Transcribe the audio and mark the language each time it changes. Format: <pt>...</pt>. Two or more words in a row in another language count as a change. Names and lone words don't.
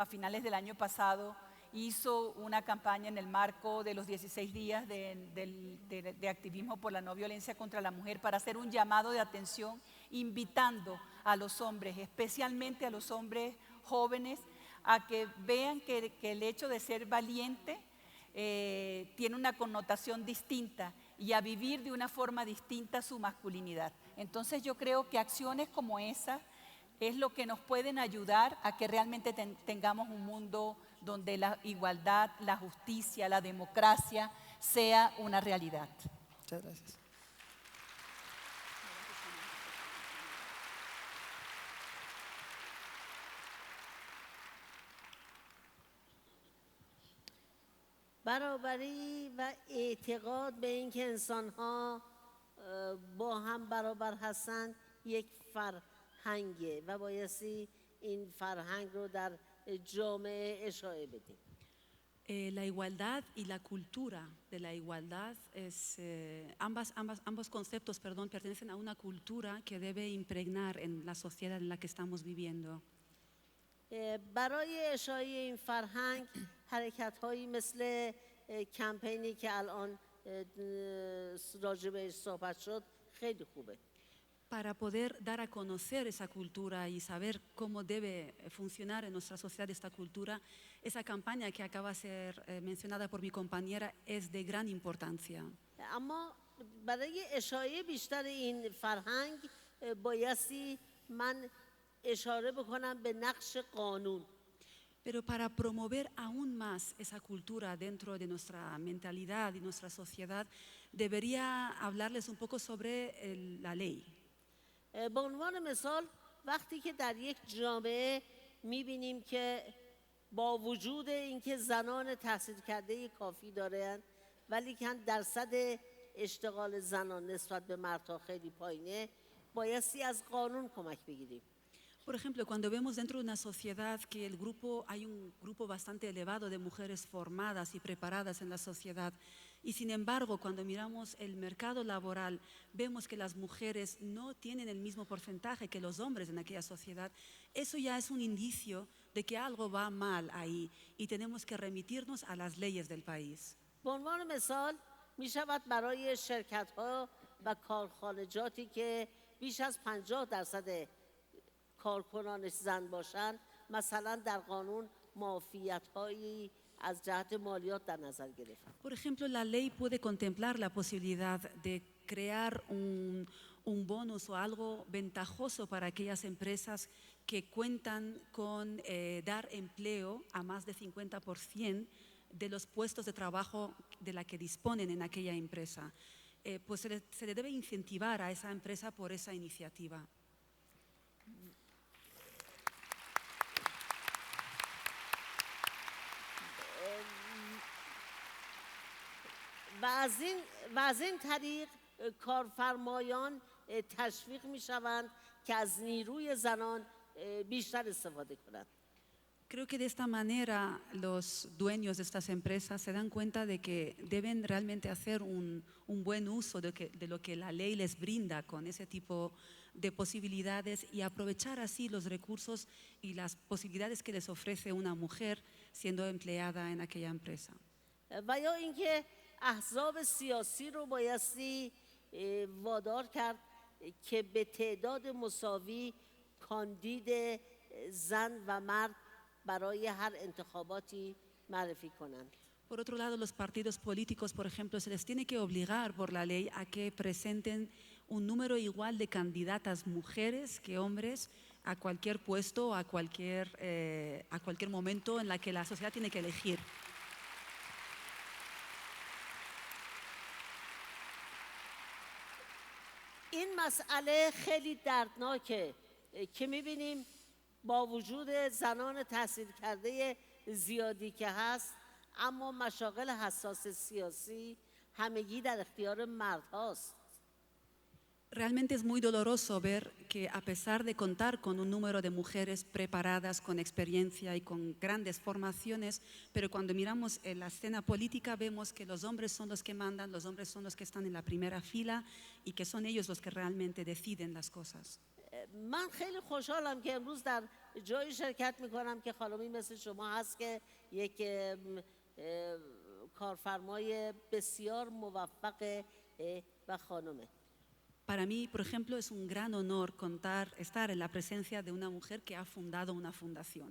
<es>finales del año pasado hizo una campaña en el marco de los 16 días de activismo por la no violencia contra la mujer para hacer un llamado de atención, invitando a los hombres, especialmente a los hombres jóvenes, a que vean que el hecho de ser valiente tiene una connotación distinta y a vivir de una forma distinta su masculinidad. Entonces yo creo que acciones como esas es lo que nos pueden ayudar a que realmente tengamos un mundo donde la igualdad, la justicia, la democracia sea una realidad. Muchas gracias.</es> <fa>برابری و اعتقاد به اینکه انسان‌ها با هم برابر هستند یک فرهنگه و بایستی این فرهنگ رو در جامعه اشاعه بدیم.</fa> <es>La igualdad y la cultura de la igualdad ambos conceptos, pertenecen a una cultura que debe impregnar en la sociedad en la que estamos viviendo.</es> <fa>برای اشاعه این فرهنگ حرکت‌هایی مثل کمپینی که الان راجع بهش صحبت شد خیلی خوبه.</fa> <es>Para poder dar a conocer esa cultura y saber cómo debe funcionar en nuestra sociedad esta cultura, esa campaña que acaba de ser mencionada por mi compañera es de gran importancia.</es> <fa>اما برای اشاعه بیشتر این فرهنگ بایستی من اشاره بکنم به نقش قانون.</fa> <es>Pero para promover aún más esa cultura dentro de nuestra mentalidad y nuestra sociedad, debería hablarles un poco sobre la ley.</es> <fa>به عنوان مثال وقتی که در یک جامعه می‌بینیم که با وجود اینکه زنان تحصیل کرده کافی دارند ولی که درصد اشتغال زنان نسبت به مردها خیلی پایینه، بایستی از قانون کمک بگیریم.</fa> <es>Por ejemplo, cuando vemos dentro de una sociedad que hay un grupo bastante elevado de mujeres formadas y preparadas en la sociedad, y sin embargo, cuando miramos el mercado laboral, vemos que las mujeres no tienen el mismo porcentaje que los hombres en aquella sociedad, eso ya es un indicio de que algo va mal ahí y tenemos que remitirnos a las leyes del país.</es> <fa>به عنوان مثال می شود برای شرکت‌ها و کارخانجاتی که بیش از 50% کارکنانش زن باشند مثلا در قانون معافیت‌هایی از جهت مالیات در نظر گرفت.</fa> <es>Por ejemplo, la ley puede contemplar la posibilidad de crear un bonus o algo ventajoso para aquellas empresas que cuentan con dar empleo a más de 50% de los puestos de trabajo de la que disponen en aquella empresa. Pues se le debe incentivar a esa empresa por esa iniciativa.</es> <fa>و از این طریق کارفرمایان تشویق می شوند که از نیروی زنان بیشتر استفاده کنند.</fa> <es>Creo que de esta manera los dueños de estas empresas se dan cuenta de que deben realmente hacer un buen uso de lo que la ley les brinda con ese tipo de posibilidades y aprovechar así los recursos y las posibilidades que les ofrece una mujer siendo empleada en aquella empresa.</es> <fa>و یا اینکه احزاب سیاسی رو بایستی وادار کرد که به تعداد مساوی کاندید زن و مرد برای هر انتخاباتی معرفی کنند.</fa> <es>Por otro lado, los partidos políticos, por ejemplo, se les tiene que obligar por la ley a que presenten un número igual de candidatas mujeres que hombres a cualquier puesto, a cualquier momento en la que la sociedad tiene que elegir.</es> <fa>این مسئله خیلی دردناکه که می‌بینیم با وجود زنان تحصیل کرده زیادی که هست اما مشاغل حساس سیاسی همگی در اختیار مرد هاست.</fa> <es>Realmente es muy doloroso ver que a pesar de contar con un número de mujeres preparadas, con experiencia y con grandes formaciones, pero cuando miramos en la escena política vemos que los hombres son los que mandan, los hombres son los que están en la primera fila y que son ellos los que realmente deciden las cosas.</es> <fa>من خیلی خوشحالم که امروز در جایی شرکت میکنم که خانمی مثل شما هست که یک کارفرمای بسیار موفق و خانمه.</fa> <es>Para mí, por ejemplo, es un gran honor estar en la presencia de una mujer que ha fundado una fundación.</es>